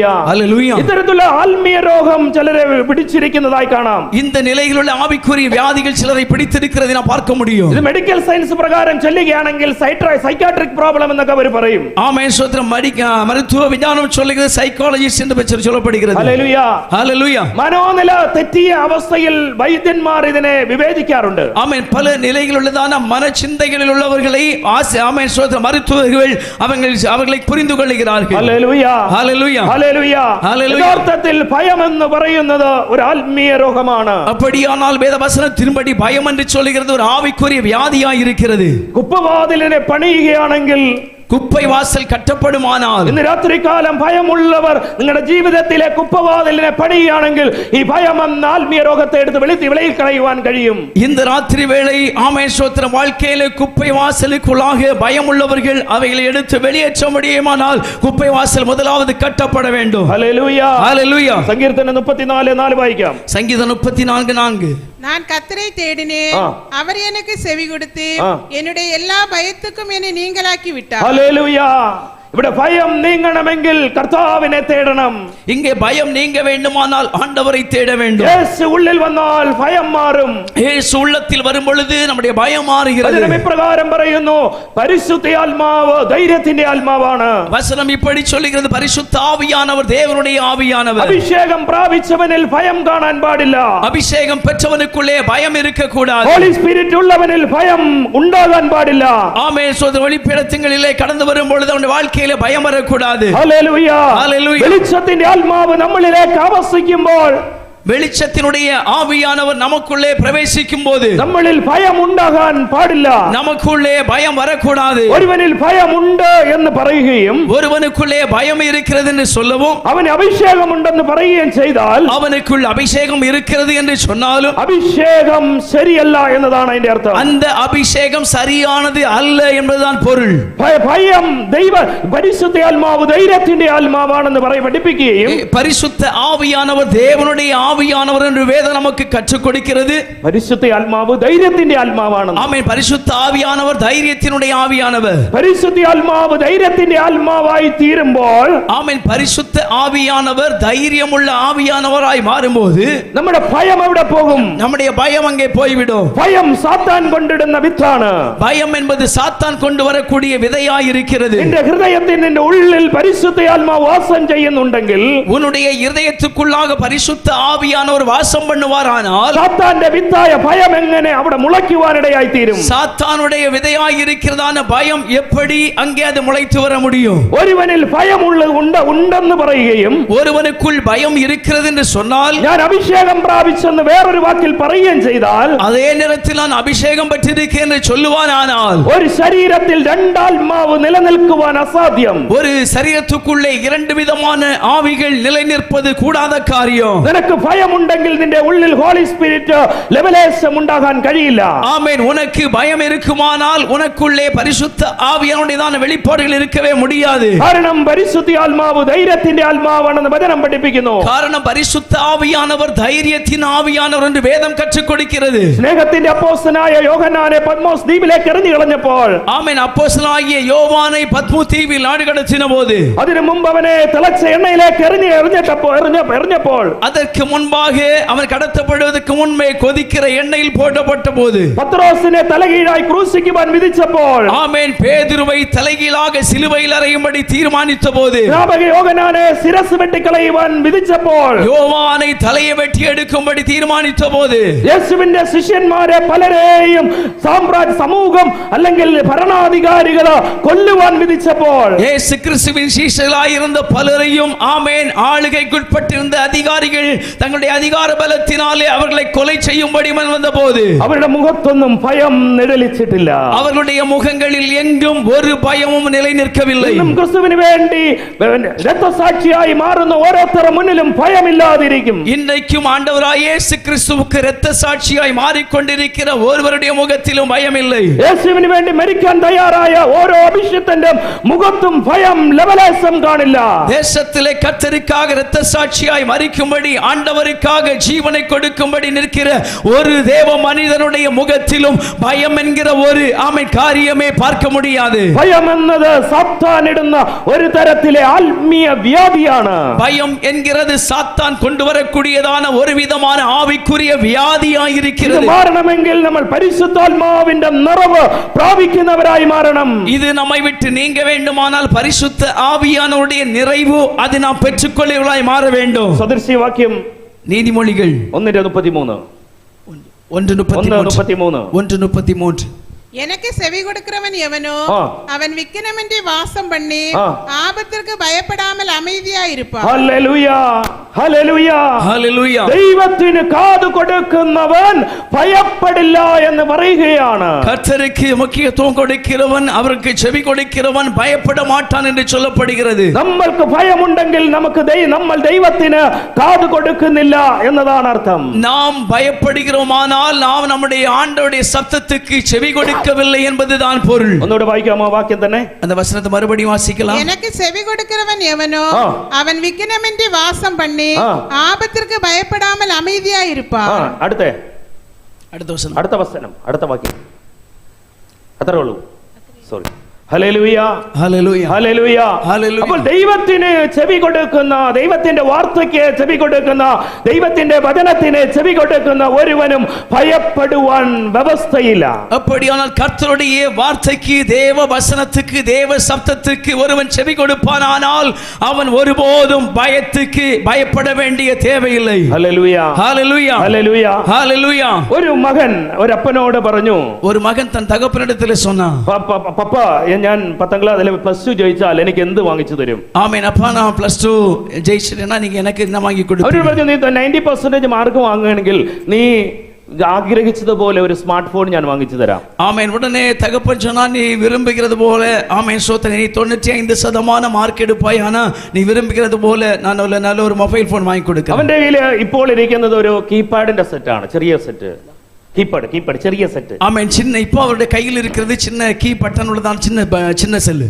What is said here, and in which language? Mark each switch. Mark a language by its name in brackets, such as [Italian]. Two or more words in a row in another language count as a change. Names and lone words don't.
[Tamil] ஹல்லேலூயா. [Malayalam] ഇത്തരത്തിലുള്ള ആത്മീയ രോഗം ചിലരെ പിടിച്ചിരിക്കുന്നതായി കാണാം. [Tamil] இந்த நிலையிலுள்ள ஆவிக்குரிய வியாதிகள் சிலரை பிடித்திருக்கிறதை நாம் பார்க்க முடியும். [Malayalam] ഇത് [English] medical science [Malayalam] പ്രകാരം ചെല്ലുകയാണെങ്കിൽ [English] psychiatric problem [Malayalam] എന്നൊക്കെ അവർ പറയും. [Tamil] ஆமென். ஸ்தோத்திரம். மருத்துவ விஞ்ஞானம் சொல்லுகிறது சைக்காலஜிஸ்ட் என்று சொல்லப்படுகிறது. [Malayalam] ഹല്ലേലൂയ. [Tamil] ஹல்லேலூயா. [Malayalam] മനോനില തെറ്റിയ അവസ്ഥയിൽ വൈദ്യന്മാർ ഇതിനെ വിവേചിക്കാറുണ്ട്. [Tamil] ஆமென். பல நிலைகளில் உள்ளதான மனச்சிந்தைகளில் உள்ளவர்களை ஆமென் ஸ்தோத்திரம் மருத்துவர்கள் அவர்களை புரிந்து கொள்கிறார்கள். [Malayalam] ഹല്ലേലൂയ. [Tamil] ஹல்லேலூயா. [Malayalam] ഹല്ലേലൂയ. ഹല്ലേലൂയ. യഥാർത്ഥത്തിൽ ഭയം എന്ന് പറയുന്നത് ഒരു ആത്മീയ രോഗമാണ്. [Tamil] அப்படியானால் வேதவசனத்தின்படி பயம் என்று சொல்லுகிறது ஒரு ஆவிக்குரிய வியாதியாய் இருக்கிறது. [Malayalam] കുപ്പവാതിലിനെ പണിയുകയാണെങ്കിൽ, [Tamil] குப்பை வாசல் கட்டப்படுமானால், [Malayalam] ഇന്ന് രാത്രികാലം ഭയമുള്ളവർ നിങ്ങളുടെ ജീവിതത്തിലെ കുപ്പവാതിലിനെ പണിയുകയാണെങ്കിൽ ഈ ഭയം എന്ന ആത്മീയ രോഗത്തെ എടുത്ത് വെളിയിൽ കളയുവാൻ കഴിയും. [Tamil] இந்த ராத்திரி வேளை ஆமென் ஸ்தோத்திரம் வாழ்க்கையில குப்பை வாசலுக்குள்ளாக பயம் உள்ளவர்கள் அவைகளை எடுத்து வெளியேற்ற முடியுமானால் குப்பை வாசல் முதலாவது கட்டப்பட வேண்டும். [Malayalam] ഹല്ലേലൂയ. [Tamil] ஹல்லேலூயா. [Malayalam] സങ്കീർത്തനം 34:4 വായിക്കാം. [Tamil] சங்கீதம் 34:4. நான் கர்த்தரை தேடினேன், அவர் எனக்கு செவி கொடுத்து என்னுடைய எல்லா பயத்துக்கும் என்னை நீங்களாக்கி விட்டார். [Malayalam] ഹല്ലേലൂയ. ഇവിടെ ഭയം നീങ്ങണമെങ്കിൽ കർത്താവിനെ തേടണം. [Tamil] இங்கே பயம் நீங்க வேண்டுமானால் ஆண்டவரை தேட வேண்டும். [Malayalam] യേശു ഉള്ളിൽ വന്നാൽ ഭയം മാറും. [Tamil] இயேசு உள்ளத்தில் வரும் பொழுது நம்முடைய பயம் மாறுகிறது. [Malayalam] വചനം ഇപ്രകാരം പറയുന്നു, പരിശുദ്ധാത്മാവ് ധൈര്യത്തിന്റെ ആത്മാവാണ്. [Tamil] வசனம் இப்படி சொல்லுகிறது, பரிசுத்த ஆவியானவர் தேவனுடைய ஆவியானவர். [Malayalam] അഭിഷേകം പ്രാപിച്ചവനിൽ ഭയം കാണാൻ പാടില്ല. [Tamil] அபிஷேகம் பெற்றவனுக்குள்ளே பயம் இருக்க கூடாது. [English] Holy Spirit [Malayalam] ഉള്ളവനിൽ ഭയം ഉണ്ടാകാൻ പാടില്ല. [Tamil] ஆமென். சோதர ஒளிப்பிடத்திலே கடந்து வரும் பொழுது அவனுடைய வாழ்க்கையிலே பயம் வரக்கூடாது. [Malayalam] ഹല്ലേലൂയ. ഹല്ലേലൂയ. വെളിച്ചത്തിന്റെ ആത്മാവ് നമ്മളിലേക്ക് ആവസിക്കുമ്പോൾ, [Tamil] வெளிச்சத்தினுடைய ஆவியானவர் நமக்குள்ளே பிரவேசிக்கும் போது [Malayalam] നമ്മളിൽ ഭയം ഉണ്ടാകാൻ പാടില്ല. [Tamil] நமக்குள்ளே பயம் வரக்கூடாது. [Malayalam] ഒരുവനിൽ ഭയമുണ്ട് എന്ന് പറയുകയും [Tamil] ஒருவனுக்குள்ளே பயம் இருக்கிறது என்று சொல்லவும், [Malayalam] അവന് അഭിഷേകമുണ്ടെന്ന് പറയുകയും ചെയ്താൽ, [Tamil] அவனுக்குள் அபிஷேகம் இருக்கிறது என்று சொன்னாலும் [Malayalam] അഭിഷേകം ശരിയല്ല എന്നതാണ് അതിന്റെ അർത്ഥം. [Tamil] அந்த அபிஷேகம் சரியானது அல்ல என்பதுதான் பொருள். [Malayalam] ഭയം പരിശുദ്ധ ആത്മാവ് ധൈര്യത്തിന്റെ ആത്മാവാണെന്ന് പഠിപ്പിക്കുകയും, [Tamil] பரிசுத்த ஆவியானவர் தேவனுடைய ஆவியானவர் என்று வேதம் நமக்கு கற்றுக் கொடுக்கிறது. [Malayalam] പരിശുദ്ധ ആത്മാവ് ധൈര്യത്തിന്റെ ആത്മാവാണ്. [Tamil] ஆமென். பரிசுத்த ஆவியானவர் தைரியத்தினுடைய ஆவியானவர். [Malayalam] പരിശുദ്ധ ആത്മാവ് ധൈര്യത്തിന്റെ ആത്മാവായി തീരുമ്പോൾ, [Tamil] ஆமென். பரிசுத்த ஆவியானவர் தைரியமுள்ள ஆவியானவராய் மாறும்போது [Malayalam] നമ്മുടെ ഭയം എവിടെ പോകും? [Tamil] நம்முடைய பயம் அங்கே போய்விடும். [Malayalam] ഭയം സാത്താൻ കൊണ്ടിടുന്ന വിത്താണ്. [Tamil] பயம் என்பது சாத்தான் கொண்டு வரக்கூடிய விதையாய் இருக்கிறது. [Malayalam] നിന്റെ ഹൃദയത്തിൽ നിന്റെ ഉള്ളിൽ പരിശുദ്ധ ആത്മാവ് വാസം ചെയ്യുന്നുണ്ടെങ്കിൽ, [Tamil] உன்னுடைய இதயத்துக்குள்ளாக பரிசுத்த ஆவி ആവിയാനവർ വാസം பண்ணுவாரானால் [Malayalam] സാത്താന്റെ വിത്തായ ഭയം എങ്ങനെ അവിടെ മുളയ്ക്കുവാനിടയായി തീരും? [Tamil] சாத்தானுடைய விதையாயிருக்கிறதான பயம் எப்படி அங்கே அது முளைத்து வர முடியும்? [Malayalam] ഒരുവനിൽ ഭയം ഉണ്ടെന്ന് പറയുകയും [Tamil] ஒருவனுக்குள் பயம் இருக்கிறது என்று சொன்னால் [Malayalam] ഞാൻ അഭിഷേകം പ്രാപിച്ചെന്ന് വേറൊരു വാക്കിൽ പറയുകയും ചെയ്താൽ [Tamil] அதே நேரத்தில் நான் அபிஷேகம் பெற்றிருக்கேன் என்று சொல்லுவானானால் [Malayalam] ഒരു ശരീരത്തിൽ രണ്ടാത്മാവ് നിലനിൽക്കുവാൻ അസാധ്യം. [Tamil] ஒரு சரீரத்துக்குள்ளே இரண்டு விதமான ஆவிகள் நிலைநிற்பது கூடாத காரியம். [Malayalam] നിനക്ക് ഭയമുണ്ടെങ്കിൽ നിന്റെ ഉള്ളിൽ [English] Holy Spirit [Malayalam] ലെവലേശം ഉണ്ടാകാൻ കഴിയില്ല. [Tamil] ஆமென். உனக்கு பயம் இருக்குமானால் உனக்குள்ளே பரிசுத்த ஆவியானுடையதான வெளிப்பாடுகள் இருக்கவே முடியாது. [Malayalam] കാരണം പരിശുദ്ധ ആത്മാവ് ധൈര്യത്തിന്റെ ആത്മാവാണെന്ന് വചനം പഠിപ്പിക്കുന്നു. [Tamil] காரணம் பரிசுத்த ஆவியானவர் தைரியத்தின் ஆவியானவர் என்று வேதம் கற்றுக் கொடுக்கிறது. [Malayalam] സ്നേഹത്തിന്റെ അപ്പോസ്തലനായ യോഹന്നാനെ പത്മോസ് ദ്വീപിലേക്ക് എറിഞ്ഞു കളഞ്ഞപ്പോൾ [Tamil] ஆமென். அப்போஸ்தலனாகிய யோவானை பத்மு தீவில் நாடுகடத்தின போது [Malayalam] അതിനു മുമ്പ് അവനെ തിളച്ച എണ്ണയിലേക്ക് എറിഞ്ഞപ്പോൾ [Tamil] அதற்கு முன்பாக அவன் கடத்தப்படுவதற்கு முன்பே கொதிக்கிற எண்ணெயில் போடப்பட்ட போது [Malayalam] പത്രോസിനെ തലകീഴായി ക്രൂശിക്കുവാൻ വിധിച്ചപ്പോൾ [Tamil] ஆமென் பேதுருவை தலைகீழாக சிலுவையில் அறையும்படி தீர்மானித்த போது [Malayalam] യോഹന്നാനെ ശിരസ് വെട്ടിക്കളയുവാൻ വിധിച്ചപ്പോൾ [Tamil] யோவானை தலையை வெட்டி எடுக்கும்படி தீர்மானித்த போது [Malayalam] യേശുവിന്റെ ശിഷ്യന്മാരെ പലരെയും സമൂഹം അല്ലെങ്കിൽ ഭരണാധികാരികൾ കൊല്ലുവാൻ വിധിച്ചപ്പോൾ [Tamil] இயேசு கிறிஸ்துவின் சீஷர்களாய் இருந்த பலரையும் ஆமென் ஆளுகைக்குட்பட்டிருந்த அதிகாரிகள் தங்களுடைய அதிகார பலத்தினாலே அவர்களை கொலை செய்யும்படி வந்தபோது [Malayalam] അവരുടെ മുഖത്തൊന്നും ഭയം നിഴലിച്ചിട്ടില്ല. [Tamil] அவர்களுடைய முகங்களில் எங்கும் ஒரு பயமும் நிலை நிற்கவில்லை. [Malayalam] ക്രിസ്തുവിന് വേണ്ടി രക്തസാക്ഷിയായി മാറുന്ന ഓരോരുത്തരുടെ മുന്നിലും ഭയമില്ലാതിരിക്കും. [Tamil] இன்றைக்கும் ஆண்டவராய் இயேசு கிறிஸ்துவுக்கு இரத்த சாட்சியாய் மாறிக்கொண்டிருக்கிற ஒருவருடைய முகத்திலும் பயம் இல்லை. [Malayalam] യേശുവിന് വേണ്ടി മരിക്കാൻ തയ്യാറായ ഓരോ അഭിഷിക്തന്റെ മുഖത്തും ഭയം ലവലേശം കാണില്ല. [Tamil] தேசத்திலே கர்த்தருக்காக இரத்த சாட்சியாய் மரிக்கும்படி ஆண்டவருக்காக ஜீவனை கொடுக்கும்படி நிற்கிற ஒரு தேவ மனிதனுடைய முகத்திலும் பயம் என்கிற ஒரு காரியமே பார்க்க முடியாது. [Malayalam] ഭയം എന്നത് സാത്താൻ ഇടുന്ന ഒരു തരത്തിലെ ആത്മീയ വ്യാധിയാണ്. [Tamil] பயம் என்கிறது சாத்தான் கொண்டு வரக்கூடியதான ஒரு விதமான ஆவிக்குரிய வியாதியாய் இருக்கிறது. [Malayalam] മാറണമെങ്കിൽ നമ്മൾ പരിശുദ്ധാത്മാവിന്റെ നിറവ് പ്രാപിക്കുന്നവരായി മാറണം. [Tamil] இது நம்மை விட்டு நீங்க வேண்டுமானால் பரிசுத்த ஆவியானவருடைய நிறைவு அது நாம் பெற்றுக்கொள்ளவர்களாய் மாற வேண்டும். [Malayalam] സദൃശ്യവാക്യം [Tamil] நீதிமொழிகள் 1:33 எனக்கு செவி கொடுக்கிறவன் எவனோ அவன் விக்கிரமன்றி வாசம் பண்ணி ஆபத்திற்கு பயப்படாமல் அமைதியா இருப்பான். [Malayalam] ഹല്ലേലൂയ ഹല്ലേലൂയ ഹല്ലേലൂയ. ദൈവത്തിന് കാത് കൊടുക്കുന്നവൻ ഭയപ്പെടില്ല എന്ന് പറയുകയാണ്. [Tamil] கர்த்தருக்கு முக்கியத்துவம் கொடுக்கிறவன் அவருக்கு செவி கொடுக்கிறவன் பயப்பட மாட்டான் என்று சொல்லப்படுகிறது. [Malayalam] നമ്മൾക്ക് ഭയമുണ്ടെങ്കിൽ നമ്മൾ ദൈവത്തിന് കാത് കൊടുക്കുന്നില്ല എന്നതാണ് അർത്ഥം. [Tamil] நாம் பயப்படுகிறோமானால் நாம் நம்முடைய ஆண்டவருடைய சத்தத்துக்கு செவி கொடுக்கவில்லை என்பதுதான் பொருள். [Malayalam] ഒന്നുകൂടെ വായിക്കാമോ വാക്യം തന്നെ? [Tamil] அந்த வசனத்தை மறுபடியும் வாசிக்கலாம். எனக்கு செவி கொடுக்கிறவன் எவனோ அவன் விக்கிரமின்றி வாசம் பண்ணி ஆபத்திற்கு பயப்படாமல் அமைதியா இருப்பான். [Malayalam] അടുത്ത [Tamil] வசனம் [Malayalam] അടുത്ത വാക്യം അത്രേ ഉള്ളൂ. സോറി. ഹല്ലേലൂയ ഹല്ലേലൂയ ഹല്ലേലൂയ ഹല്ലേലൂയ. അപ്പോൾ ദൈവത്തിന് ചെവി കൊടുക്കുന്ന, ദൈവത്തിന്റെ വാർത്തയ്ക്ക് ചെവി കൊടുക്കുന്ന, ദൈവത്തിന്റെ വചനത്തിന് ചെവി കൊടുക്കുന്ന ഒരുവനും ഭയപ്പെടുവാൻ വ്യവസ്ഥയില്ല. [Tamil] அப்படியானால் கர்த்தருடைய வார்த்தைக்கு தேவ வசனத்துக்கு தேவ சப்தத்துக்கு ஒருவன் செவி கொடுப்பானால் அவன் ஒருபோதும் பயப்பட வேண்டிய தேவையில்லை. [Malayalam] ഹല്ലേലൂയ [Tamil] ஹalleluya [Malayalam] ഹല്ലേലൂയ [Tamil] ஹalleluya. [Malayalam] ഒരു മകൻ ഒരു അപ്പനോട് പറഞ്ഞു, [Tamil] ஒரு மகன் தன் தகப்பனிடத்தில் சொன்னான், [Malayalam] പപ്പ ഞാൻ 10ാം ക്ലാസ്സിൽ +2 ജയിച്ചാൽ എനിക്ക് എന്ത് വാങ്ങിച്ചു തരും? [Tamil] ஆமென். அப்பா நான் +2 ஜெயிச்சிட்டேனா நீங்க எனக்கு என்ன வாங்கி [Malayalam] അവർ [Tamil] கொடுப்பீங்க? [Malayalam] പറഞ്ഞു, നീ 90% മാർക്ക് വാങ്ങുകയാണെങ്കിൽ നീ ആഗ്രഹിച്ചതുപോലെ ഒരു [English] smart phone [Malayalam] ഞാൻ വാങ്ങിച്ചു തരാം. [Tamil] ஆமென். உடனே தகப்பன் சொன்னா, நீ விரும்புகிறது போல ஆமென் சோதனை நீ 95% மார்க் எடுப்பாய், ஆனா நீ விரும்புகிறது போல நான் நல்ல ஒரு [English] mobile phone [Tamil] வாங்கி கொடுக்கிறேன். [Malayalam] അവന്റെ കയ്യിൽ ഇപ്പോൾ ഇരിക്കുന്നത് ഒരു കീപാഡിന്റെ സെറ്റാണ്, ചെറിയ സെറ്റ്. കീപാഡ് ചെറിയ സെറ്റ്. [Tamil] ஆமென். சின்ன இப்போ அவருடைய கையில் இருக்கிறது சின்ன [English] key button [Tamil] உள்ளதான், சின்ன செல்லு.